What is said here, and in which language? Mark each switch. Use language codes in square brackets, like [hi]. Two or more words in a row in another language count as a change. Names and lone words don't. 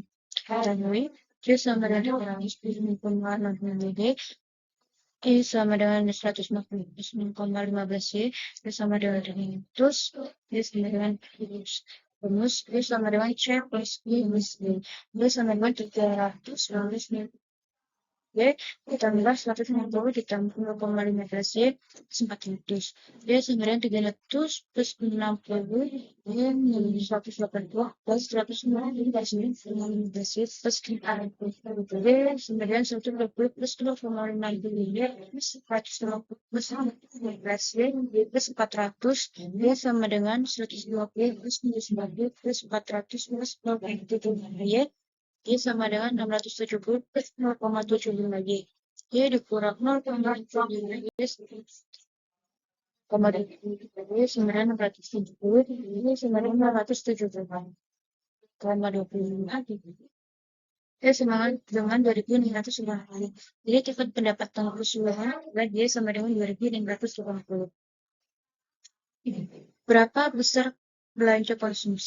[id] Ketahui, C sama dengan 300 GD, sama dengan 150,15 Y, sama dengan 100, sama dengan rumus, sama dengan C plus Y plus D, sama dengan 300 minus Y, ditambah 150 ditambah 0,15 Y, 400. Y sama dengan 300 plus 60, Y menjadi 180 plus 150 plus 15 Y plus 400. Y sama dengan 120 plus 0,50 Y plus 150 plus 15 Y plus 400. Y sama dengan 120 plus 90 plus 400 plus 0,75 Y. Y sama dengan 670 plus 0,75 Y. Y dikurang 0,75 Y. Y sama dengan 670. Y sama dengan 670,25. Y sama dengan 2.650. Jadi tingkat pendapatan keseluruhan adalah Y sama dengan 2.650. Berapa besar belanja konsumsi?